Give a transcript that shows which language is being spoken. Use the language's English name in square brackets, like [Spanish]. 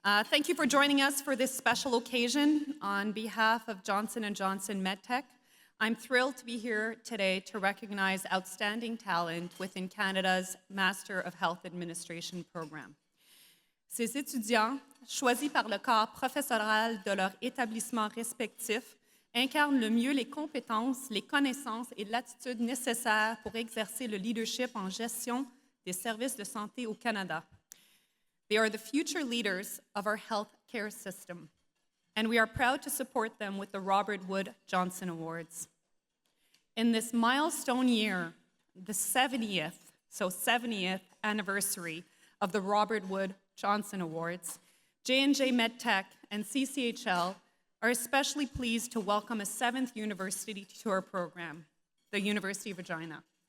[English] Thank you for joining us for this special occasion. On behalf of Johnson & Johnson MedTech, I'm thrilled to be here today to recognize outstanding talent within Canada's Master of Health Administration program. [French] Ces étudiants, choisis par le corps professoral de leur établissement respectif, incarnent le mieux les compétences, les connaissances et l'attitude nécessaires pour exercer le leadership en gestion des services de santé au Canada. [English] They are the future leaders of our healthcare system, and we are proud to support them with the Robert Wood Johnson Awards. In this milestone year, the 70th anniversary of the Robert Wood Johnson Awards, J&J MedTech and CCHL are especially pleased to welcome a 7th university to our program, the University of Regina.